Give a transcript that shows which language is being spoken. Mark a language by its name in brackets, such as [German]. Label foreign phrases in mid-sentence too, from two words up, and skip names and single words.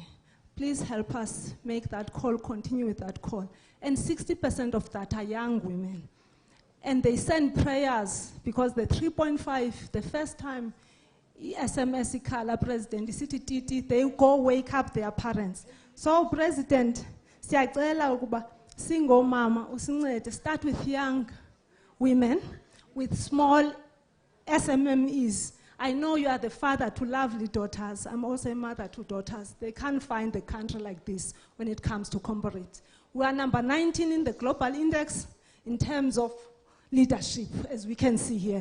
[English] Please help us make that call, continue with that call. And 60% of that are young women. And they send prayers because the 3.5, the first time SMS ikhala president, they go wake up their parents. So President, [Zulu] siyacela ukuba singomama usincede, [English] start with young women, with small SMMEs. I know you are the father to lovely daughters. I'm also a mother to daughters. They can't find the country like this when it comes to corporate. We are number 19 in the global index in terms of leadership, as we can see here.